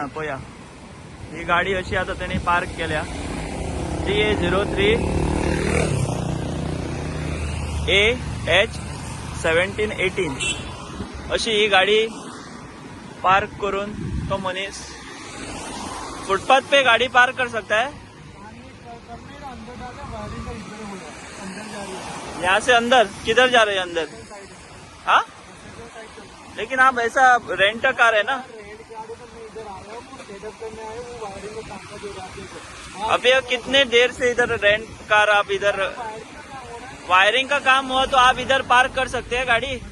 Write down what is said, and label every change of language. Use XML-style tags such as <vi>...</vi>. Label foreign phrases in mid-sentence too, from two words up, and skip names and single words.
<kok>पळया ही गाडी अशी आता त्यांनी पार्क केल्या. GA03 AH 1718 अशी ही गाडी पार्क करून तो मनीस</kok> <hi>फुटपाथ पे गाड़ी पार्क कर सकता है. यहाँ से अंदर किधर जा रहे हैं अंदर? हाँ, लेकिन आप ऐसा</hi> <en>rent car</en> <hi>है ना. अभी कितने देर से इधर</hi> <en>rent car</en> <hi>आप इधर वायरिंग का काम हुआ तो आप इधर पार्क कर सकते हैं गाड़ी.</hi>